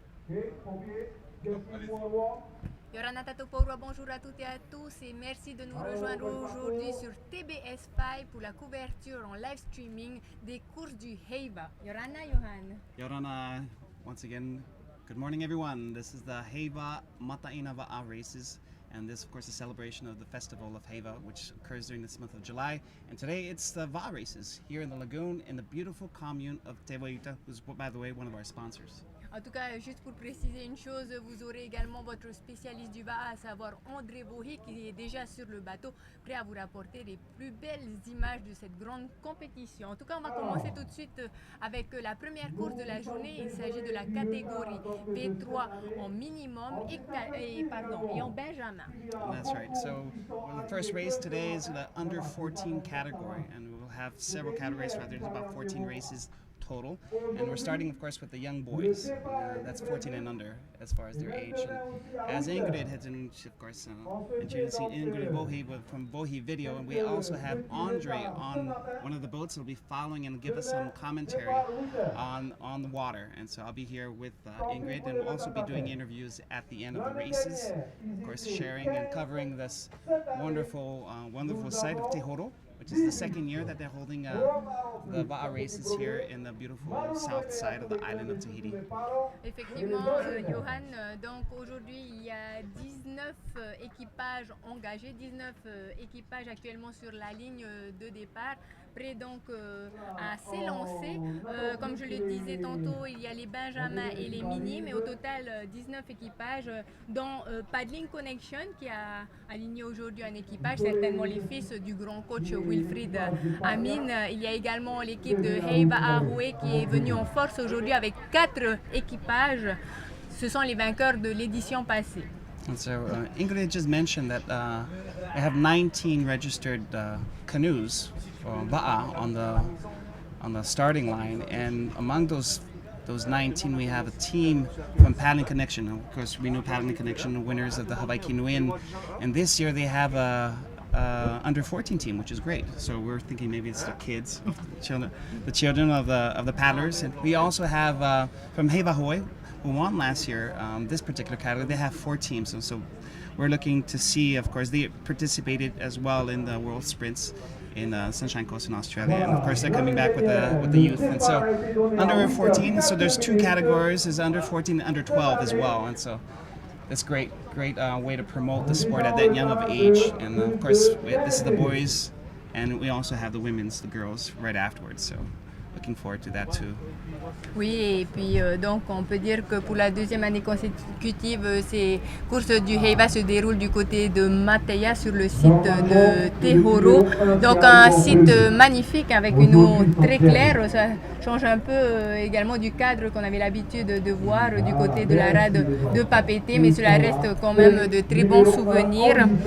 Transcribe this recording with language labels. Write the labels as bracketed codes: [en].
[fr] Ok, pompiers, jet-ski pour moi. Yorana Tatopoura, bonjour à toutes et à tous et merci de nous rejoindre aujourd'hui sur TBS5 pour la couverture en live streaming des courses du Heiva. Yorana, Johan. [en] Yorana, once again, good morning everyone. This is the Heiva Mateina'a races. And this, of course, is a celebration of the festival of Heiva, which occurs during this month of July. And today it's the Va races here in the lagoon in the beautiful commune of Tenues, who's, by the way, one of our sponsors. [fr] En tout cas, juste pour préciser une chose, vous aurez également votre spécialiste du VA, à savoir André Bohé, qui est déjà sur le bateau, prêt à vous rapporter les plus belles images de cette grande compétition. En tout cas, on va commencer tout de suite avec la première course de la journée. Il s'agit de la catégorie V3 en minimum et en Benjamin. [en] That's right. So well, the first race today is the under 14 category, and we will have several categories. So there's about 14 races total, and we're starting, of course, with the young boys. That's 14 and under as far as their age. And as Ingrid has, of course, and you can see Ingrid Bohi from Bohi Video, and we also have Andre on one of the boats who will be following and give us some commentary on the water. And so I'll be here with Ingrid, and we'll also be doing interviews at the end of the races, of course, sharing and covering this wonderful site of Tehoro, which is the second year that they're holding the Va'a races here in the beautiful south side of the island of Tahiti. [fr] Effectivement, Johan, donc aujourd'hui il y a 19 équipages engagés, 19 équipages actuellement sur la ligne de départ, prêts donc à s'élancer. Comme je le disais tantôt, il y a les benjamins et les mini, mais au total 19 équipages, dont Paddling Connection qui a aligné aujourd'hui un équipage, certainement les fils du grand coach Wilfried Amin. Il y a également l'équipe de Heiva Ahoué qui est venue en force aujourd'hui avec 4 équipages. Ce sont les vainqueurs de l'édition passée. [en] And so Ingrid just mentioned that I have 19 registered canoes for Va'a on the starting line, and among those 19 we have a team from Paddling Connection. Of course, we know Paddling Connection, the winners of the Hawaii Kinuin, and this year they have a under 14 team, which is great. So we're thinking maybe it's the kids, the children of the paddlers. And we also have from Heiva Hawaii, who won last year, this particular category. They have 4 teams, so we're looking to see. Of course, they participated as well in the World Sprints, in Sunshine Coast in Australia, and of course they're coming back with the youth. And so under 14, so there's two categories: is under 14 and under 12 as well. And so that's great way to promote the sport at that young of age. And of course this is the boys, and we also have the women's, the girls, right afterwards. So looking forward to that too. [fr] Oui, et puis donc on peut dire que pour la deuxième année consécutive, ces courses du Heiva se déroulent du côté de Mateina'a sur le site de Tehoro. Donc un site magnifique avec une eau très claire. Ça change un peu également du cadre qu'on avait l'habitude de voir du côté de la rade de Papeete, mais cela reste quand même de très bons souvenirs.